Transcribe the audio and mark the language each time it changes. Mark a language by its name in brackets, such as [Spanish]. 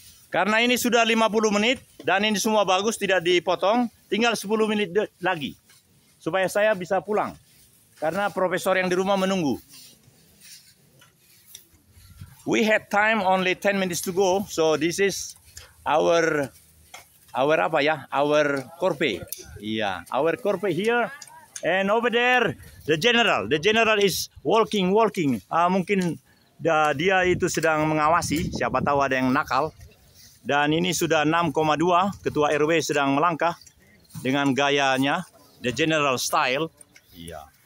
[Indonesian] Karena ini sudah 50 menit dan ini semua bagus, tidak dipotong, tinggal 10 menit lagi supaya saya bisa pulang. Karena profesor yang di rumah menunggu. [English] We had time only 10 minutes to go, so this is our [Indonesian] apa ya? [English] Our korpe. [Indonesian] Iya, [English] our korpe here and over there the general. The general is walking. [Indonesian] Mungkin dia itu sedang mengawasi, siapa tahu ada yang nakal. Dan ini sudah 6,2, Ketua RW sedang melangkah dengan gayanya. [English] the general style. [Indonesian] Iya.